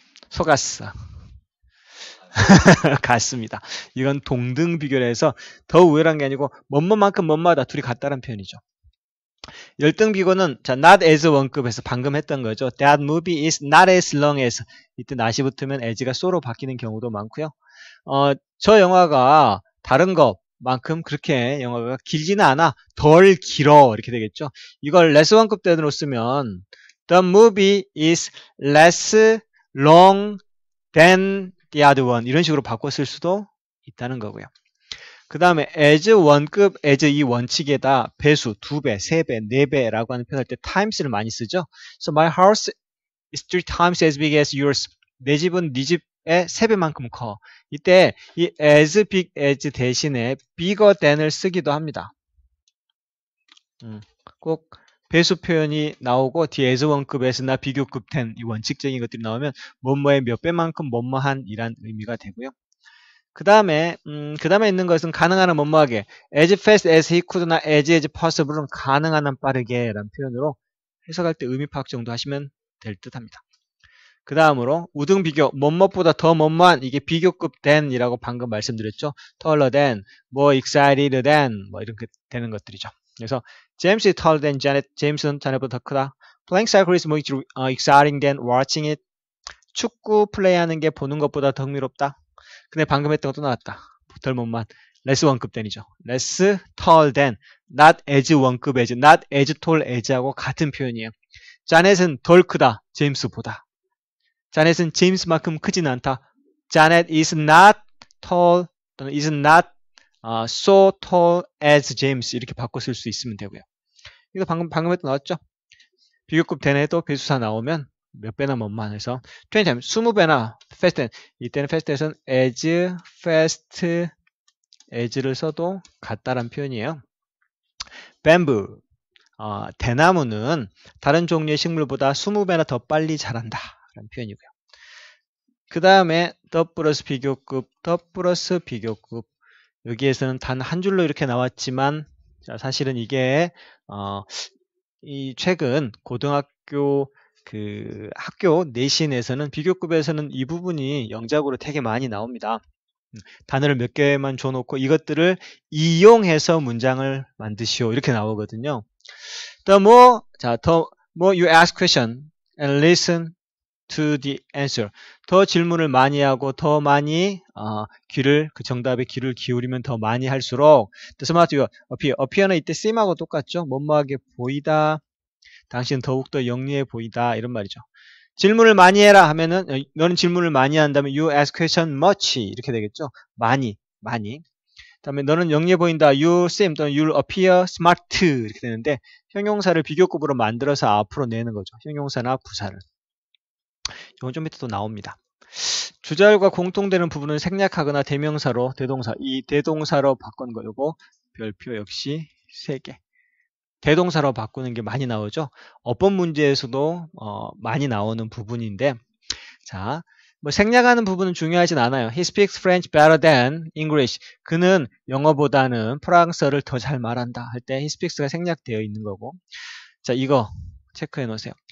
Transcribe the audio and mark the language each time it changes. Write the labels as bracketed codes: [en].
[ko] 속았어. 같습니다. 이건 동등 비교를 해서 더 우열한 게 아니고 뭐뭐만큼 뭐뭐하다 둘이 같다는 표현이죠. 열등 비교는 자 not as 원급에서 방금 했던 거죠. [en] That movie is not as long as [ko] 이때 not이 붙으면 as가 so로 바뀌는 경우도 많고요. 저 영화가 다른 것만큼 그렇게 영화가 길지는 않아. 덜 길어 이렇게 되겠죠. 이걸 less 원급 대로 쓰면 [en] The movie is less long than the other one [ko] 이런 식으로 바꿔 쓸 수도 있다는 거고요. 그 다음에 as 원급, as 이 원칙에다 배수, 2배, 3배, 4배라고 하는 표현할 때 times를 많이 쓰죠. [en] So my house is 3 times as big as yours. [ko] 내 집은 네 집의 3배만큼 커. 이때 이 as big as 대신에 bigger than을 쓰기도 합니다. 꼭 배수 표현이 나오고 뒤에 as 원급, as나 비교급 than 이 원칙적인 것들이 나오면 뭐뭐의 몇 배만큼 뭐뭐한 이란 의미가 되고요. 그 다음에 있는 것은 가능한 한 뭐뭐하게 as fast as he could나 as possible은 가능한 한 빠르게 라는 표현으로 해석할 때 의미 파악 정도 하시면 될 듯 합니다. 그 다음으로 우등 비교 뭐뭐보다 더 뭐뭐한 이게 비교급 than 이라고 방금 말씀드렸죠. taller than, more excited than 뭐 이렇게 되는 것들이죠. [en] 그래서 James is taller than Janet. [ko] 제임스는 자넷보다 더 크다. [en] Playing soccer is more exciting than watching it. [ko] 축구 플레이하는 게 보는 것보다 더 흥미롭다. 근데 방금 했던 것도 나왔다. 덜 못만. less 원급 than이죠. less tall than, not as 원급 as, not as tall as하고 같은 표현이에요. 자넷은 덜 크다. 제임스보다. 자넷은 제임스만큼 크진 않다. [en] 자넷 is not tall 또는 is not so tall as James [ko] 이렇게 바꿔 쓸 수 있으면 되고요. 이거 방금 했던 나왔죠? 비교급 된에도 배수사 나오면 몇 배나 뭐만 해서 20times 20배나 fast than 이때는 fast than은 as fast as를 써도 같다란 표현이에요. bamboo 대나무는 다른 종류의 식물보다 20배나 더 빨리 자란다 라는 표현이고요. 그 다음에 the 플러스 비교급, the 플러스 비교급 여기에서는 단 한 줄로 이렇게 나왔지만 자, 사실은 이게 이 최근 고등학교 그 학교 내신에서는 비교급에서는 이 부분이 영작으로 되게 많이 나옵니다. 단어를 몇 개만 줘놓고 이것들을 이용해서 문장을 만드시오 이렇게 나오거든요. [en] The more you ask question and listen to the answer. [ko] 더 질문을 많이 하고 더 많이 그 정답에 귀를 기울이면 더 많이 할수록 the smarter you appear. appear는 이때 seem하고 똑같죠. 뭐뭐하게 보이다. 당신은 더욱더 영리해 보이다. 이런 말이죠. 질문을 많이 해라 하면은 너는 질문을 많이 한다면 you ask question much 이렇게 되겠죠. 많이. 그다음에 너는 영리해 보인다. you seem 또는 you appear smart 이렇게 되는데 형용사를 비교급으로 만들어서 앞으로 내는 거죠. 형용사나 부사를. 이건 좀 이따 또 나옵니다. 주절과 공통되는 부분은 생략하거나 대명사로 대동사 이 대동사로 바꾼 거 요거 별표 역시 3개. 대동사로 바꾸는 게 많이 나오죠. 어법 문제에서도 많이 나오는 부분인데 자, 뭐 생략하는 부분은 중요하진 않아요. [en] He speaks French better than English. [ko] 그는 영어보다는 프랑스어를 더 잘 말한다 할 때 he speaks가 생략되어 있는 거고 자, 이거 체크해 놓으세요.